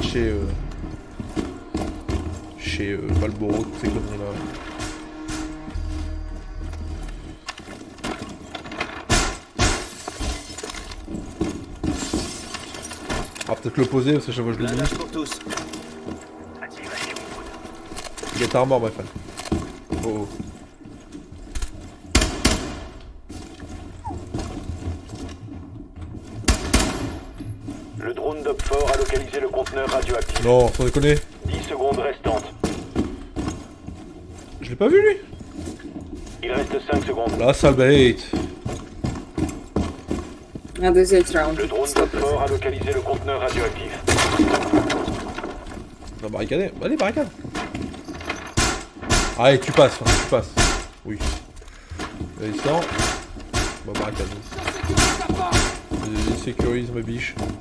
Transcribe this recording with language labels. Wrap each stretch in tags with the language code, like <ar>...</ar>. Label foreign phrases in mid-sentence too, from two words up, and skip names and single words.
<fr>hein, chez Malboro, toutes ces conneries là. Ah, peut-être le poser parce que chaque fois je l'oublie. Il est armor,</fr> <en>my friend.</en> <fr>Oh oh. Le drone d'Opfort a localisé le conteneur radioactif. Non, sans déconner. 10 secondes restantes. Je l'ai pas vu lui. Il reste 5 secondes. Là, ça bait.</fr> <ru>Надо взять раунд.</ru> <fr>Le drone d'Opfort a localisé le conteneur radioactif. On va barricader. Allez, barricade. Allez, tu passes, hein, tu passes. Oui. Allez, sort. On va barricade. Vas-y, sécurise ma biche.</fr>